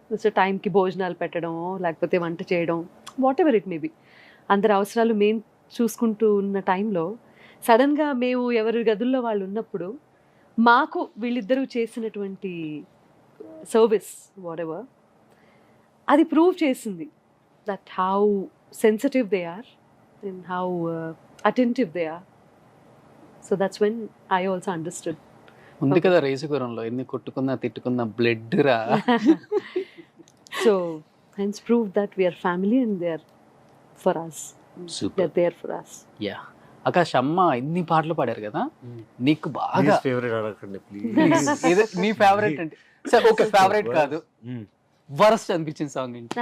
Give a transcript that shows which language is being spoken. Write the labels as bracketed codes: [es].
[te] So టైంకి భోజనాలు పెట్టడమో లేకపోతే వంట చేయడం, [en] whatever it may be, [te] అందరి అవసరాలు మేము చూసుకుంటూ ఉన్న టైంలో సడన్గా మేము ఎవరి గదుల్లో వాళ్ళు ఉన్నప్పుడు మాకు వీళ్ళిద్దరూ చేసినటువంటి సర్వీస్ [en] whatever [te] అది ప్రూవ్ చేసింది [en] that how sensitive they are [te] and how attentive they are. [en] So that's when I also understood. [te] ఉంది కదా రేసుగురంలో ఎన్ని కొట్టుకున్నా తిట్టుకున్నా బ్లడ్ రా. [en] So hence prove that we are family and they are for us. They are there for us. Yeah. [te] Akash అమ్మ ఇన్ని పాటలు పాడారు కదా, నీకు బాగా ఫేవరెట్ అడగండి ప్లీజ్. మీ ఫేవరెట్ అంటే సరే ఓకే, ఫేవరెట్ కాదు, వరస్ట్ అనిపించిన సాంగ్ ఏంటి?